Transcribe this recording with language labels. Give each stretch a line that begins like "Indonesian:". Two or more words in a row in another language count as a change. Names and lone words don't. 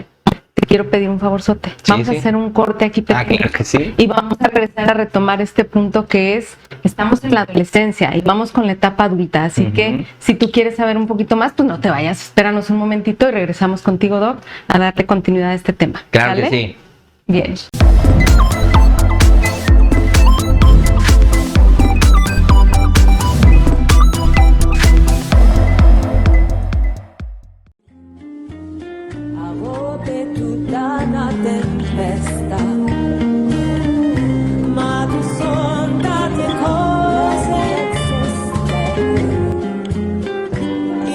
Spanish: Te quiero pedir un favorzote. Vamos a hacer un corte aquí pequeño. Claro que sí. Y vamos a regresar a retomar este punto que es, estamos en la adolescencia y vamos con la etapa adulta. Así que si tú quieres saber un poquito más, pues no te vayas, espéranos un momentito y regresamos contigo, Doc, a darle continuidad a este tema. Claro ¿Sale? que sí. Bien.
Italian: Una tempesta, ma tu son tante cose esiste.